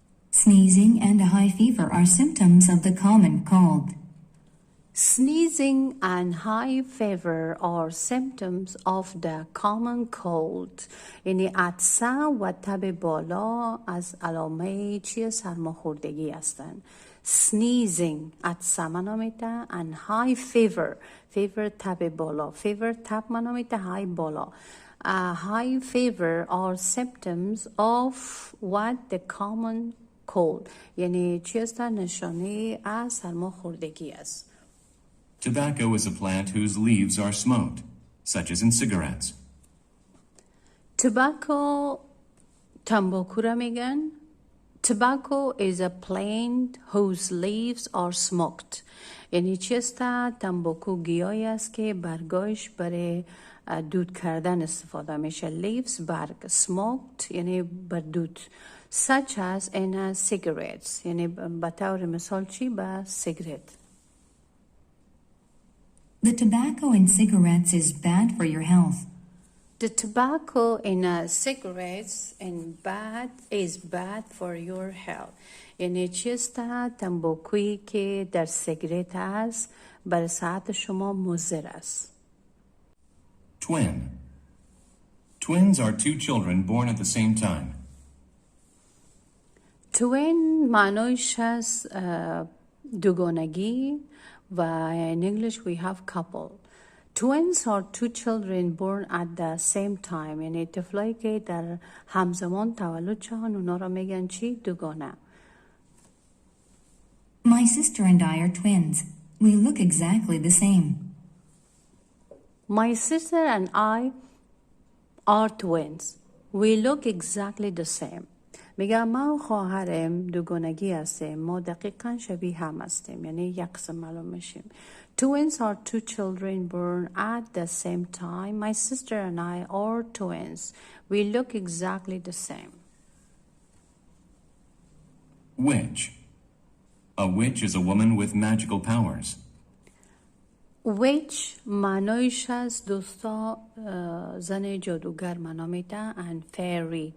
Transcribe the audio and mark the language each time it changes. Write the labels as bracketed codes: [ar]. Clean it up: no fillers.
[en] Sneezing and a high fever are symptoms of the common cold. Sneezing and high fever are symptoms of the common cold. [fa] یعنی عطسه و تب بالا از علامه چیه؟ سرماخوردگی هستند. Sneezing عطسه معنا میده [en] and high fever fever [fa] تب بالا. fever تب معنا میده، high بالا. [en] High fever are symptoms of what? The common cold. [fa] یعنی چی است؟ نشانه از سرماخوردگی است. [en] Tobacco is a plant whose leaves are smoked, such as in cigarettes. [fa] Tobacco تنباکو را میگن. [en] Tobacco is a plant whose leaves are smoked. [fa] یعنی چی است؟ تنباکو گیاهی است که برگایش برای دود کردن استفاده میشه. leaves برگ، smoked یعنی بر دود. [en] such as in cigarettes [fa] یعنی به طور مثال چی؟ به سیگرت. [en] The tobacco in cigarettes is bad for your health. The tobacco in cigarettes is bad for your health. [fa] یعنی چیست؟ تنباکویی که در سیگرت است بر صحت شما مضر است. [en] Twin. Twins are two children born at the same time. [fa] Twin معنایش از دوگانگی و [en] in English we have couple. Twins are two children born at the same time. [fa] یعنی طفلایی که در همزمان تولد شدن اونا را میگن چی؟ دوگانه. [en] My sister and I are twins. We look exactly the same. My sister and I are twins. We look exactly the same. [fa] میگم ما و خواهرم دوگانگی هستیم. ما دقیقا شبیه هم هستیم. یعنی یک قسم معلوم میشیم. [en] Twins are two children born at the same time. My sister and I are twins. We look exactly the same. Witch. A witch is a woman with magical powers. [fa] Witch معنایش از دوستا زن جادوگر معنا میده [en] and fairy.